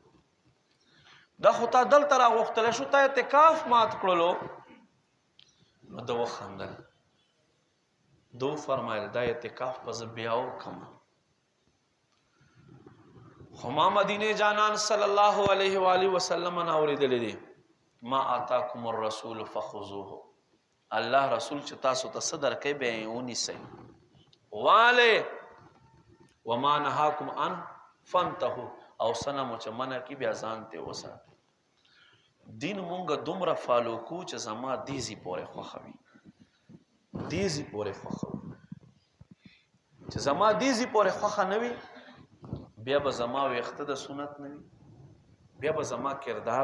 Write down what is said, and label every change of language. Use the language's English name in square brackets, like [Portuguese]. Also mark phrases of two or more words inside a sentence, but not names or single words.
[Pashto] تا اعتکاف مات کړلو نو ده وخندل دو فرمایل دا اعتکاف به زه بیا وکړم خو ما مدینه جانان [Arabic] صلی الله علیه و آله وسلم [Pashto] نه اورېدلی دی [Arabic] ما آتاکم الرسول فخذوه [Pashto] الله رسول چې تاسو ته څه درکوي بیا یې ونیسئ والې [Arabic] وما نهاکم عن فانتهوا [Pashto] او څه نه مو چې منع کړي بیا ځان ترې وساتئ دین مونږ دومره فالو کو چې زما دیزي پورې خوښوي چې زما دیزي پورې خوښه نه وي بیا به زما ویښته د سنت نه وي بیا به زما کردار